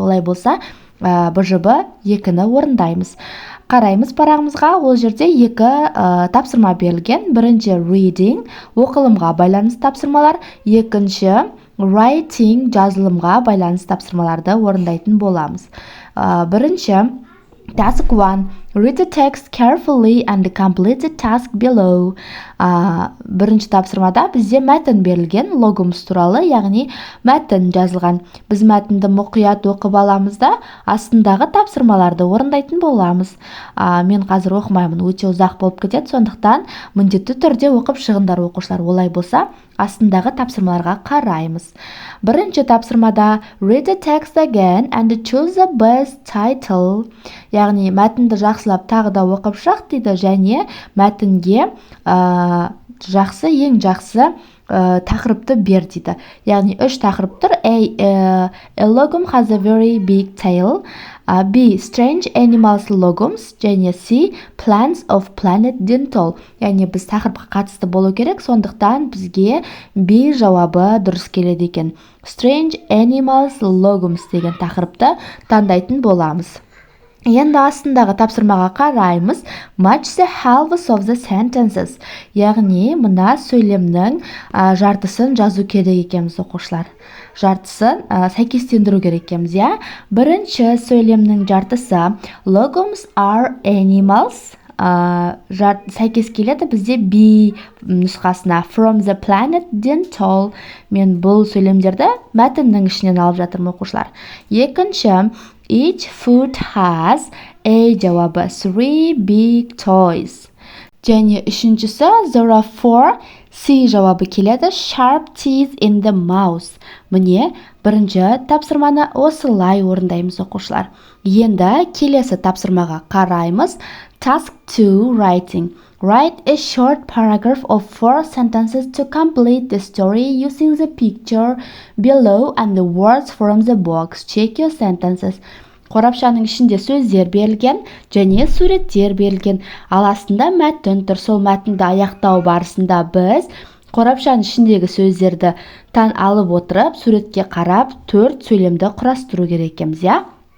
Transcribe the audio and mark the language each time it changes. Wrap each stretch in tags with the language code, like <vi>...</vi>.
<kk>Олай болса, БЖБ-2-ні орындаймыз. Қараймыз парағымызға, ол жерде екі тапсырма берілген. Бірінші reading, оқылымға байланысты тапсырмалар, екінші writing, жазылымға байланысты тапсырмаларды орындайтын боламыз. Бірінші</kk> <en>task 1, read the text carefully and complete the task below.</en> <kk>Бірінші тапсырмада бізде мәтін берілген, логумс туралы, яғни мәтін жазылған. Біз мәтінді мұқият оқып аламыз да, астындағы тапсырмаларды орындайтын боламыз. Мен қазір оқымаймын, өте ұзақ болып кетеді, сондықтан міндетті түрде оқып шығындар оқушылар. Олай болса, астындағы тапсырмаларға қараймыз. Бірінші тапсырмада</kk> <en>read the text again and choose the best title.</en> <kk>Яғни мәтінді жақсылап тағы да оқып шық дейді, және мәтінге ең жақсы тақырыпты бер дейді. Яғни 3 тақырып тұр.</kk> <en>A logum has a very big tail. B. Strange animals logums. Және C. Plants of planet dental.</en> <kk>Яғни біз тақырыпқа қатысты болу керек, сондықтан бізге B жауабы дұрыс келеді екен.</kk> <en>Strange animals logums</en> <kk>деген тақырыпты таңдайтын боламыз. Енді астындағы тапсырмаға қараймыз.</kk> <en>Match the halves of the sentences.</en> <kk>Яғни мына сөйлемнің жартысын жазу керек екенбіз оқушылар. Жартысын сәйкестендіру керек екенбіз, Бірінші сөйлемнің жартысы</kk> <en>logums are animals.</en> <kk>Сәйкес келеді бізде B нұсқасына</kk> <en>from the planet dental.</en> <kk>Мен бұл сөйлемдерді мәтіннің ішінен алып жатырмын оқушылар. Екінші</kk> <en>each food has A жауабы 3 big toys.</en> <kk>Және үшіншісі</kk> <en>there are 4 C</en> <kk>жауабы келеді</kk> <en>sharp teeth in the mouth.</en> <kk>Міне, бірінші тапсырманы осылай орындаймыз оқушылар. Енді келесі тапсырмаға қараймыз.</kk> <en>Task 2 writing. Write a short paragraph of 4 sentences to complete the story using the picture below and the words from the box. Check your sentences.</en> <kk>Қорапшаның ішінде сөздер берілген және суреттер берілген. Ал астында мәтін тұр. Сол мәтінді аяқтау барысында біз қорапшаның ішіндегі сөздерді алып отырып, суретке қарап, 4 сөйлемді құрастыру керек екенбіз,</kk>